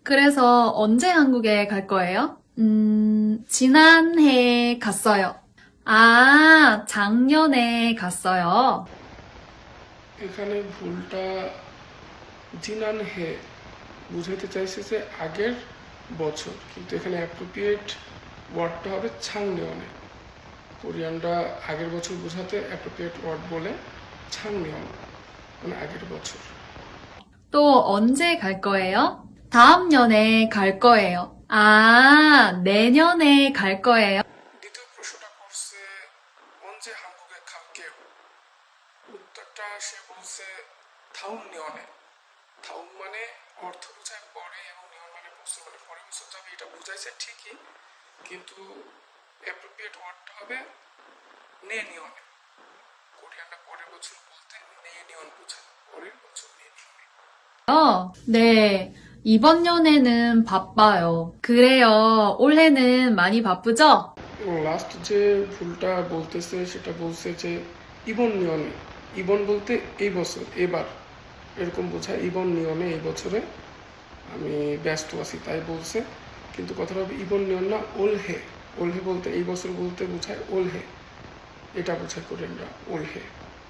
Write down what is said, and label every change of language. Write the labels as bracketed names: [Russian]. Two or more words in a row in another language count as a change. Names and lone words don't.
[Korean] 그래서 언제 한국에 갈 거예요? 지난해 갔어요. 아, 작년에 갔어요. [Bangla] এখানে ভুলটা জিনান হে বুঝাইতে চাইছে যে আগের বছর, কিন্তু এখানে [English] appropriate word [Bangla] হবে ছাংনিয়নে। কোরিয়ানরা আগের বছর বোঝাতে [English] appropriate word [Bangla] বলে ছাংনিয়ন, মানে আগের বছর। [Korean] 또 언제 갈 거예요? 다음 년에 갈 거예요. 아, 내년에 갈 거예요. [Bangla] দ্বিতীয় প্রশ্নটা করছে [Korean] 언제 한국에 갈게요, [Bangla] উত্তরটা সে বলছে [Korean] 다음 년에। [Bangla] 다음 মানে অর্থ বোঝায় পরে এবং নিয়ন মানে বছর, মানে পরের বছর যাবে এটা বোঝাইছে ঠিকই, কিন্তু [English] appropriate word [Bangla] হবে [Korean] 내년에. [Bangla] কোরিয়ানরা পরের বছর বলতে [Korean] 내년 [Bangla] বোঝায়, পরের বছর [Korean] 내년에. 네, 이번 연에는 바빠요. 그래요. 올해는 많이 바쁘죠? [Bangla] এবং লাস্ট যে ভুলটা বলতেছে সেটা বলছে যে [Korean] 이번 연에. [Bangla] ইবন বলতে এই বছর, এবার, এরকম বোঝায়। [Korean] 이번 연에 [Bangla] এই বছরে আমি ব্যস্ত আছি তাই বলছে, কিন্তু কথাটা হবে [Korean] 이번 연 [Bangla] না, ওলহে। ওলহে বলতে এই বছর বলতে বোঝায় ওলহে, এটা বোঝায় কোরিয়ানরা ওলহে।